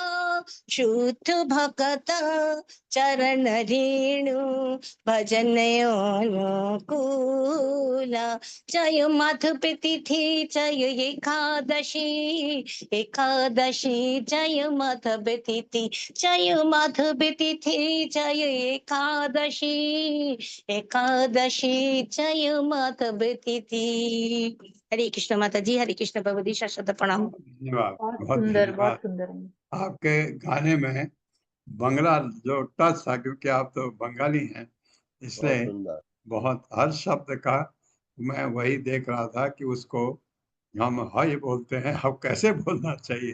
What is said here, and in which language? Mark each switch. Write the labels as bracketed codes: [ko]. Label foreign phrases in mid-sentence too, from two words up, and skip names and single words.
[bn] শুদ্ধ ভক্ত চরণ রেণু ভজন অনুকূলা, জয় মাধব তিথি জয় একাদশী, একাদশী জয় মাধব তিথি, জয় মাধব তিথি জয় একাদশী, [hi] एकादशी जय माधव तिथि। हरे कृष्ण माता जी, हरे कृष्ण प्रभु जी, शाश्वत प्रणाम। धन्यवाद, बहुत बहुत सुंदर, बहुत धन्यवाद। सुंदर। आपके गाने में बंगला जो टच था, क्योंकि आप तो बंगाली हैं, बहुत इसलिए सुंदर। बहुत हर शब्द का मैं वही देख रहा था कि उसको हम हाय बोलते हैं, अब कैसे बोलना चाहिए।